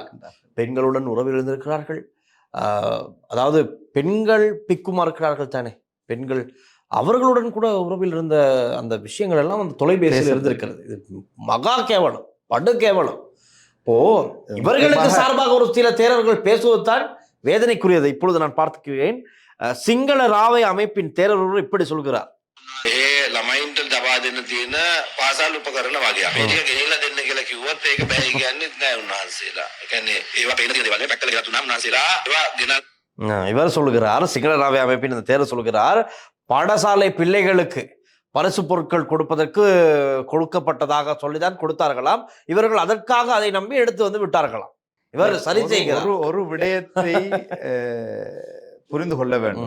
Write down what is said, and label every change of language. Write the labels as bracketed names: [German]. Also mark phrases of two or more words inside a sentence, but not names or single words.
[Tamil] பெண்களுடன் உறவில் இருந்திருக்கிறார்கள். அதாவது பெண்கள் பிக்குமா இருக்கிறார்கள் தானே, பெண்கள் அவர்களுடன் கூட உறவில் இருந்த அந்த விஷயங்கள் எல்லாம் அந்த தொலைபேசியில் இருந்திருக்கிறது. இது மகா கேவலம், படு கேவலம். இப்போ இவர்களுக்கு சார்பாக ஒரு சில தேரர்கள் பேசுவதுதான் வேதனைக்குரியது. இப்பொழுது நான் பார்த்துக்கிறேன், சிங்கள ராவை அமைப்பின் தேரர் இப்படி சொல்கிறார். [Sinhala] ළමයින්ට දබා දෙන්න තියෙන පාසල් උපකරණ වගේ. මේක ගෙනිලා දෙන්න කියලා කිව්වොත් ඒක බෑ කියන්නේත් නෑ උන්වහන්සේලා. ඒ කියන්නේ ඒවා පේන දේ වගේ පැක්කල ගෙනත් උනා උන්වහන්සේලා ඒවා ගෙනත් [Tamil] இவர் சொல்லுகிறார், சிங்கள ராவை அமைப்பின் இந்த தேரர் சொல்கிறார், பாடசாலை பிள்ளைகளுக்கு பரிசு பொருட்கள் கொடுக்கப்பட்டதாக சொல்லிதான் கொடுத்தார்களாம். இவர்கள் அதற்காக அதை நம்பி எடுத்து வந்து விட்டார்களாம். இவர் சரி செய்கிறார். ஒரு விடயத்தை புரிந்து கொள்ள வேண்டும்.